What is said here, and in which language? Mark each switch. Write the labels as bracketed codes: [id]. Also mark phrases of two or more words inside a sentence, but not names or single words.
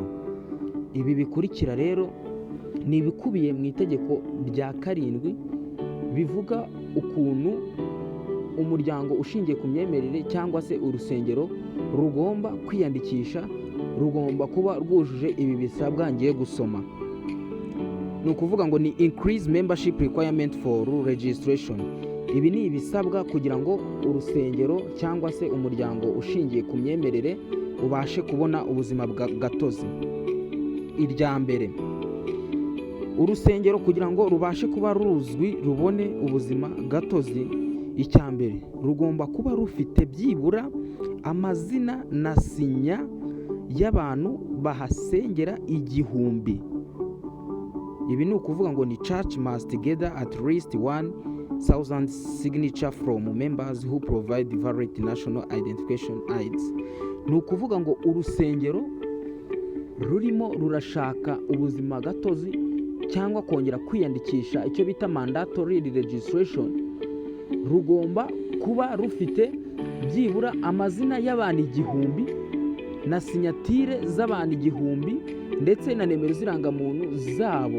[rw] Ibi bikurikira rero ni ibikubiye mu itegeko rya 7 bivuga ukuntu umuryango ushingiye ku myemerere cyangwa se urusengero rugomba kwiyandikisha, rugomba kuba rwujuje ibi bisabwa ngiye gusoma. Ni ukuvuga ngo ni [en] increase membership requirement for registration. [rw] Ibi ni ibisabwa kugira ngo urusengero cyangwa se umuryango ushingiye ku myemerere ubashe kubona ubuzima gatozi. Irya mbere, urusengero kugira ngo rubashe kuba ruzwi rubone ubuzima gatozi, icya mbere rugomba kuba rufite byibura amazina na sinya y'abantu bahasengera 1000. Ibi ni ukuvuga ngo ni [en] church must gather at least 1,000 signature from members who provide valid national identification IDs. [rw] Ni ukuvuga ngo urusengero rurimo rurashaka ubuzima gatozi cyangwa kongera kwiyandikisha, icyo bita [en] mandatory registration, [rw] rugomba kuba rufite byibura amazina y'abantu 1000 na sinyatire z'abantu 1000 ndetse na nimero z'irangamuntu zabo.